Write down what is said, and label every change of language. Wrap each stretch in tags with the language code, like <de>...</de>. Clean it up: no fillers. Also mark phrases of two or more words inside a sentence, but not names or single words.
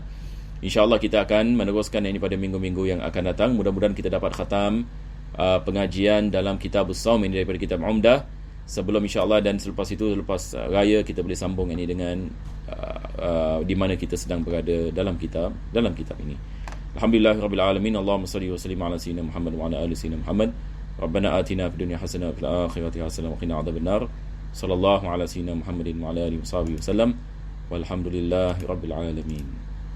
<ms>InsyaAllah kita akan meneruskan ini pada minggu-minggu yang akan datang. Mudah-mudahan kita dapat khatam pengajian dalam kitab As-Sawm ini daripada kitab Umdah sebelum insyaAllah, dan selepas itu, selepas raya kita boleh sambung ini dengan di mana kita sedang berada dalam kitab ini.</ms> <ar>الحمد لله رب العالمين. اللهم صل وسلم على سيدنا محمد وعلى آل سيدنا محمد ربنا آتنا في الدنيا حسنة وفي الآخرة حسنة وقنا عذاب النار. صلى الله على سيدنا محمد وعلى آله وصحبه وسلم والحمد لله رب العالمين.</ar>